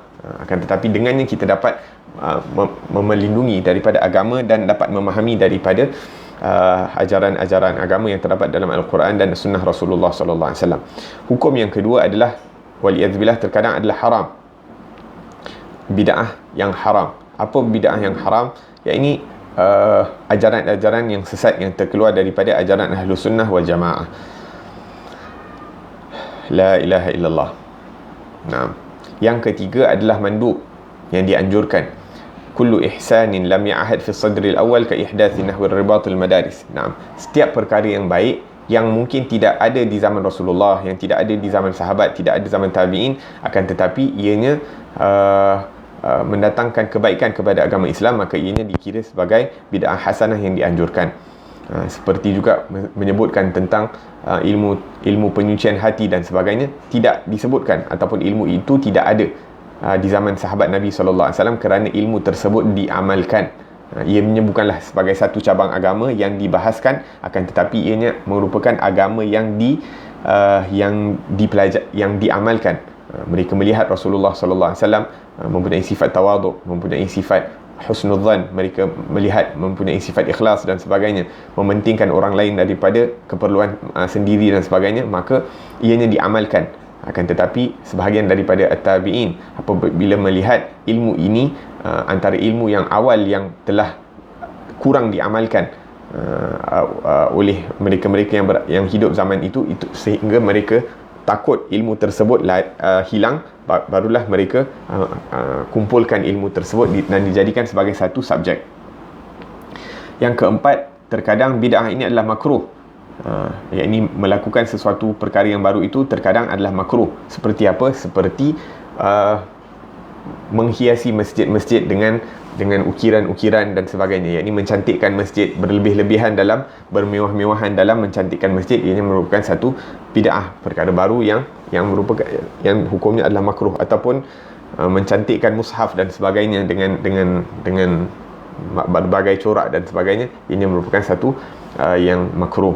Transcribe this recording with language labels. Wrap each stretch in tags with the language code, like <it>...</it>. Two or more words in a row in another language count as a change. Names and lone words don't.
<ms>Akan tetapi dengannya kita dapat melindungi daripada agama dan dapat memahami daripada ajaran-ajaran agama yang terdapat dalam Al-Quran dan Sunnah Rasulullah SAW. Hukum yang kedua adalah, waliyadzubillah, terkadang adalah haram. Bid'ah yang haram. Apa bid'ah yang haram? Iaitu ajaran-ajaran yang sesat yang terkeluar daripada ajaran</ms> <ar>أهل السنة والجماعة. لا إله إلا الله.</ar> <ms>Nah, yang ketiga adalah mandub, yang dianjurkan.</ms> <ar>كل إحسان لم يعهد في الصدر الأول كإحداث نحو رباط المدارس.</ar> <ms>Nah, setiap perkara yang baik yang mungkin tidak ada di zaman Rasulullah, yang tidak ada di zaman sahabat, tidak ada di zaman tabi'in, akan tetapi ianya mendatangkan kebaikan kepada agama Islam, maka ianya dikira sebagai bid'ah hasanah yang dianjurkan. Seperti juga menyebutkan tentang ilmu penyucian hati dan sebagainya, tidak disebutkan, ataupun ilmu itu tidak ada di zaman sahabat Nabi SAW, kerana ilmu tersebut diamalkan. Ianya bukanlah sebagai satu cabang agama yang dibahaskan, akan tetapi ianya merupakan agama yang diamalkan. Mereka melihat Rasulullah SAW mempunyai sifat tawaduk, mempunyai sifat husnudzan, mereka melihat mempunyai sifat ikhlas dan sebagainya, mementingkan orang lain daripada keperluan sendiri dan sebagainya, maka ianya diamalkan. Akan tetapi sebahagian daripada at-tabi'in apabila melihat ilmu ini antara ilmu yang awal yang telah kurang diamalkan oleh mereka-mereka yang hidup zaman itu, sehingga mereka takut ilmu tersebut hilang, barulah mereka kumpulkan ilmu tersebut dan dijadikan sebagai satu subjek. Yang keempat, terkadang bid'ah ini adalah makruh. Iaitu melakukan sesuatu perkara yang baru itu terkadang adalah makruh. Seperti apa? Seperti menghiasi masjid-masjid dengan ukiran-ukiran dan sebagainya. Iaitu mencantikkan masjid, berlebih-lebihan dalam, bermewah-mewahan dalam mencantikkan masjid. Ia merupakan satu bid'ah, perkara baru yang hukumnya adalah makruh. Ataupun mencantikkan mushaf dan sebagainya dengan berbagai corak dan sebagainya, ianya merupakan satu yang makruh.</ms>